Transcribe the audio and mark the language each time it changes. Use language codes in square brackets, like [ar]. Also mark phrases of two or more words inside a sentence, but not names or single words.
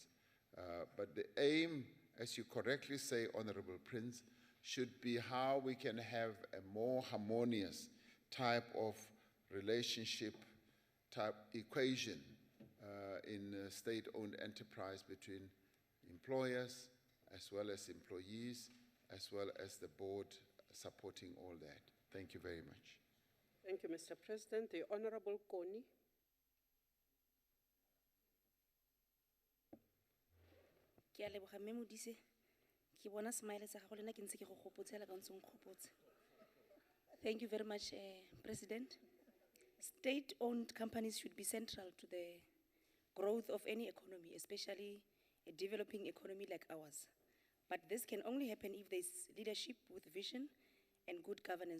[en] But the aim, as you correctly say, Honorable Prince, should be how we can have a more harmonious type of relationship, type equation in state-owned enterprise between employers as well as employees, as well as the board supporting all that. Thank you very much. Thank you, Mr. President. The Honorable Koni. [tn] Ke a leboga mme Modise. Ke bona smile sa gago le nna ke ntse ke go gopotsela ka ntse o nkgopotse. [en] Thank you very much, President. State-owned companies should be central to the growth of any economy, especially a developing economy like ours. But this can only happen if there's leadership with vision and good governance.